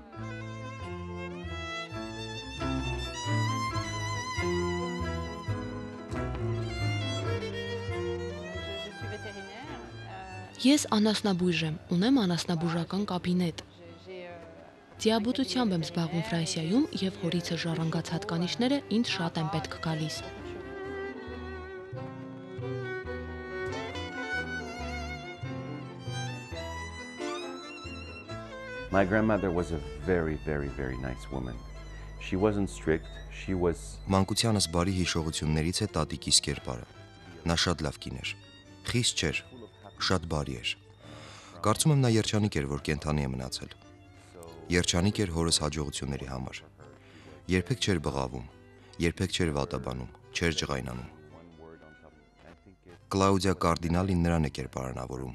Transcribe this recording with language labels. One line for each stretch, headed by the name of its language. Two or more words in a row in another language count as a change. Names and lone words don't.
Armenian: Ես անասնաբույժ եմ, ունեմ անասնաբուժական կաբինետ։ Դիաբետությամբ եմ զբաղվում Ֆրանսիայում եւ հորիցս ժառանգած հատկանիշները ինձ շատ են պետք գալիս։
English: My grandmother was a very nice woman. She wasn't strict, she was...
Armenian: Մանկությանս բարի հիշողություններից է տատիկիս կերպարը։ Նա շատ լավ կին էր։ Խիստ չէր, շատ բարի էր։ Կարծում եմ նա երջանիկ էր, որ կենթանի է մնացել։ Երջանիկ էր հորս հաջողությունների համար։ Երբեք չէր բղավում, երբեք չէր վատաբանում, չէր ջղայնանում։ Կլաուդիա Կարդինալին նրան է կերպարանավորում։